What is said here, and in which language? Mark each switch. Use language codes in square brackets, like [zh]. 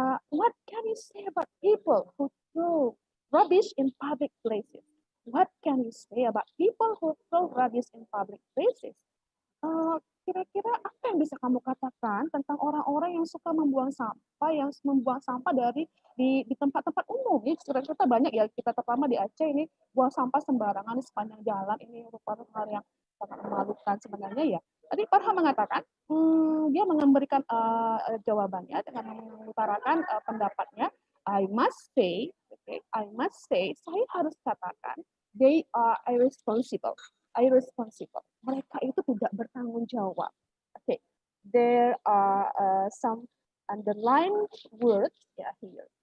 [en] What can you say about people who throw rubbish in public places? What can you say about people who throw rubbish in public places? [id] Kira-kira apa yang bisa kamu katakan tentang orang-orang yang suka membuang sampah dari di tempat-tempat umum? Ini cerita banyak ya, kita terutama di Aceh ini buang sampah sembarangan di sepanjang jalan, ini merupakan hal yang sangat memalukan sebenarnya ya. Tadi Farhan mengatakan, dia memberikan jawabannya dengan mengutarakan pendapatnya. [en] I must say, okay, [id] saya harus katakan, [en] they are irresponsible. [id] Mereka itu tidak bertanggung jawab. [en] Okay, there are some underlined words ya here.